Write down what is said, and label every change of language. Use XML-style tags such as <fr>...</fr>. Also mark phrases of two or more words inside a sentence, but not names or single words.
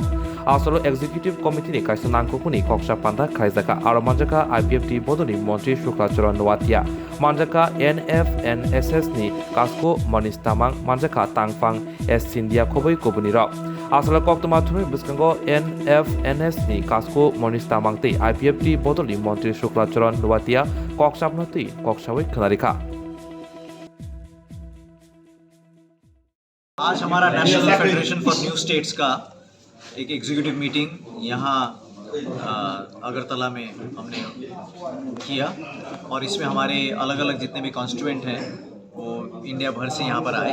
<trp>Asolo</trp> <en>executive committee</en> <trp>ni kaisa nangkukuni koksa panda khaijaka aro manjaka IPFT bodoni montri Shuklacharan Nowatia manjaka NFNSS ni kasko Manish Tamang manjaka Tangfang S Sindia khoboi kobuni rok. Asala koktoma thunui biskango NFNS ni kasko Manish Tamang te IPFT bodoli montri Shuklacharan Nowatia koksapno te koksawai khanarika.</trp> <hi>आज हमारा नेशनल फेडरेशन फॉर न्यू स्टेट्स का एक</hi> <en>executive meeting</en> <hi>यहाँ अगरतला में हमने किया और इसमें हमारे अलग अलग जितने भी कॉन्स्टिट्यूएंट हैं वो इंडिया भर से यहाँ पर आए।</hi>